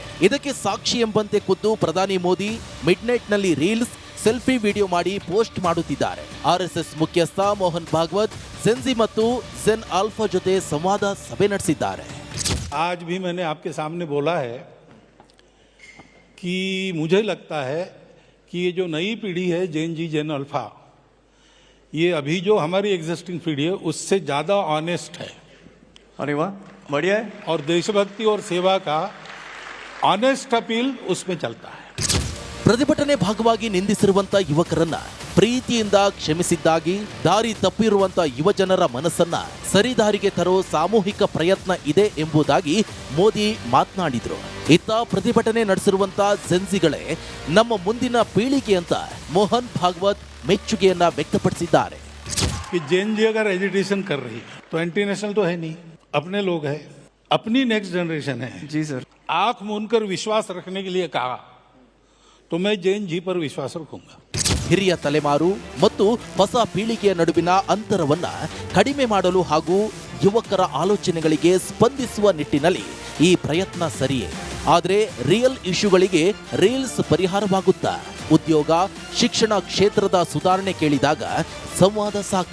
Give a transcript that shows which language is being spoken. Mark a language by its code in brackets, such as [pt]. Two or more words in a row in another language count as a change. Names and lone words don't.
[kn] ಇದಕ್ಕೆ ಸಾಕ್ಷಿ ಎಂಬಂತೆ ಖುದ್ದು ಪ್ರಧಾನಿ ಮೋದಿ [en] mid night [kn] ನಲ್ಲಿ ರೀಲ್ಸ್, ಸೆಲ್ಫಿ ವಿಡಿಯೋ ಮಾಡಿ ಪೋಸ್ಟ್ ಮಾಡುತ್ತಿದ್ದಾರೆ. RSS ಮುಖ್ಯಸ್ಥ ಮೋಹನ್ ಭಾಗವತ್ ಜೆನ್ಜಿ ಮತ್ತು ಜೆನ್ ಆಲ್ಫಾ ಜೊತೆ ಸಂವಾದ ಸಭೆ ನಡೆಸಿದ್ದಾರೆ. [hi] आज भी मैंने आपके सामने बोला है कि मुझे लगता है कि ये जो नई पीढ़ी है जेन जी जेन अल्फा, ये अभी जो हमारी एग्जिस्टिंग पीढ़ी है उससे ज़्यादा ऑनेस्ट है. अरे वाह, बढ़िया है. और देशभक्ति और सेवा का ऑनेस्ट अपील उसमें चलता है. [kn] ಪ್ರತಿಭಟನೆ ಭಾಗವಾಗಿ ನಿಂದಿಸಿರುವಂತ ಯುವಕರನ್ನ ಪ್ರೀತಿಯಿಂದ ಕ್ಷಮಿಸಿದ್ದಾಗಿ ದಾರಿ ತಪ್ಪಿರುವಂತ ಯುವಜನರ ಮನಸ್ಸನ್ನ ಸರಿದಾರಿಗೆ ತರೋ ಸಾಮೂಹಿಕ ಪ್ರಯತ್ನ ಇದೆ ಎಂಬುದಾಗಿ ಮೋದಿ ಮಾತನಾಡಿದ್ರು. ಇತ್ತ ಪ್ರತಿಭಟನೆ ನಡೆಸಿರುವಂತ ಜೆನ್ಜಿಗಳೇ ನಮ್ಮ ಮುಂದಿನ ಪೀಳಿಗೆ ಅಂತ ಮೋಹನ್ ಭಾಗವತ್ ಮೆಚ್ಚುಗೆಯನ್ನ ವ್ಯಕ್ತಪಡಿಸಿದ್ದಾರೆ. [hi] कि जेन जी अगर एजुटेशन कर रही है तो इंटरनेशनल तो है नहीं, अपने लोग हैं, अपनी [en] next generation [hi] है. जी सर. आंख मूंदकर विश्वास रखने के लिए कहा तो मैं जेन जी पर विश्वास रखूंगा. [kn] ಹಿರಿಯ ತಲೆಮಾರು ಮತ್ತು ಹೊಸ ಪೀಳಿಗೆಯ ನಡುವಿನ ಅಂತರವನ್ನ ಕಡಿಮೆ ಮಾಡಲು ಹಾಗೂ ಯುವಕರ ಆಲೋಚನೆಗಳಿಗೆ ಸ್ಪಂದಿಸುವ ನಿಟ್ಟಿನಲ್ಲಿ ಈ ಪ್ರಯತ್ನ ಸರಿಯೇ. ಆದರೆ ರಿಯಲ್ ಇಶ್ಯೂಗಳಿಗೆ ರೀಲ್ಸ್ ಪರಿಹಾರವಾಗುತ್ತಾ? ಉದ್ಯೋಗ, ಶಿಕ್ಷಣ ಕ್ಷೇತ್ರದ ಸುಧಾರಣೆ ಕೇಳಿದಾಗ ಸಂವಾದ ಸಾಕ?